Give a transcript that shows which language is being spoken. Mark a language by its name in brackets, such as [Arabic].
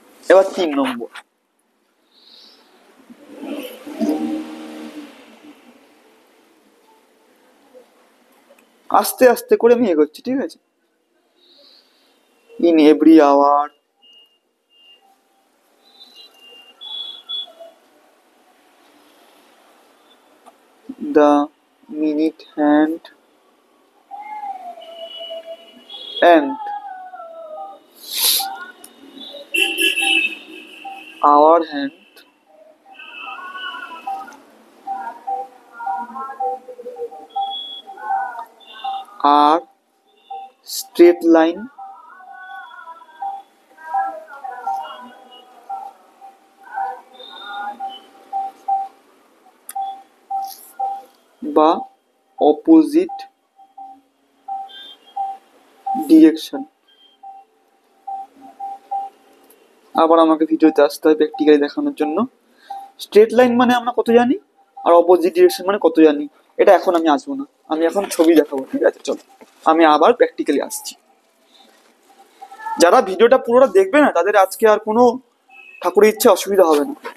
[Bangla] এবার 3 নম্বর, আস্তে আস্তে করে আমি এগোচ্ছি, ঠিক আছে। [English] In every hour the minute hand and hour hand are straight line বা opposite direction. [Bangla] আবার আমাকে ভিডিওতে আসতে হয় প্র্যাকটিক্যালি দেখানোর জন্য। স্ট্রেট লাইন মানে আমরা কত জানি, আর অপোজিট ডিরেকশন মানে কত জানি, এটা এখন আমি আসবো না, আমি এখন ছবি দেখাবো। ঠিক আছে, চলো আমি আবার প্র্যাকটিক্যালি আসছি। যারা ভিডিওটা পুরোটা দেখবে না তাদের আজকে আর কোনো ঠাকুরের ইচ্ছে অসুবিধা হবে না।